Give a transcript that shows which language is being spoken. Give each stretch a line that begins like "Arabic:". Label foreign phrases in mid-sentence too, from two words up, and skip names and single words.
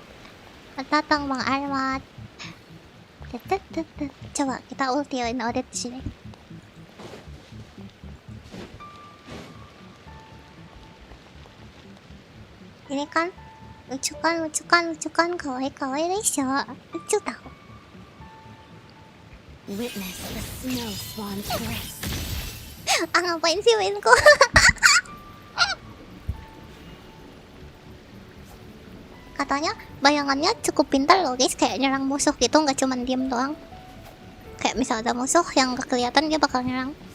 Indonesian: Selamat datang Bang Armat. Coba kita ultiin audit di sini. Ini kan lucu kan,
Japanese: かわいいでしょ.
Indonesian: Lucu tau.
English: Witness the snow swan's grace.
Indonesian: Ngapain sih Pinku? Katanya bayangannya cukup pintar loh guys, kayak nyerang musuh gitu, nggak cuma diem doang. Kayak misal ada musuh yang gak kelihatan dia bakal nyerang.